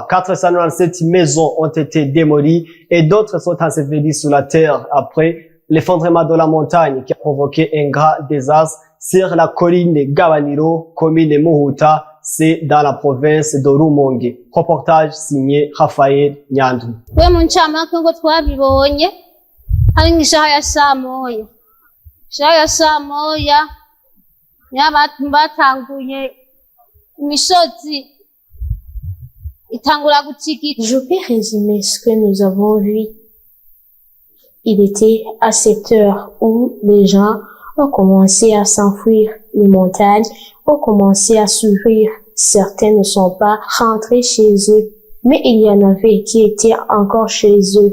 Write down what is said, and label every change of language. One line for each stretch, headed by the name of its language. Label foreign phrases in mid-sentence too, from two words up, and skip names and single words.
French: 497 maisons ont été démolies et d'autres sont ensevelies sous la terre après l'effondrement de la montagne qui a provoqué un grand désastre sur la colline Gavanilo, commune Muhuta, c'est dans la province de Rumonge. Reportage signé Raphaël Nyandwi.
Rundi: We mu ncamake ngo twabibonye hari nk'ishaha ya saa moya. Ishaha ya saa moya niyo batanguye imisozi itangura gutigita.
French: Je peux résumer ce que nous avons vu. Il était à cette heure où les gens ont commencé à s'enfuir, les montagnes ont commencé à s'ouvrir. Certains ne sont pas rentrés chez eux, mais il y en avait qui étaient encore chez eux.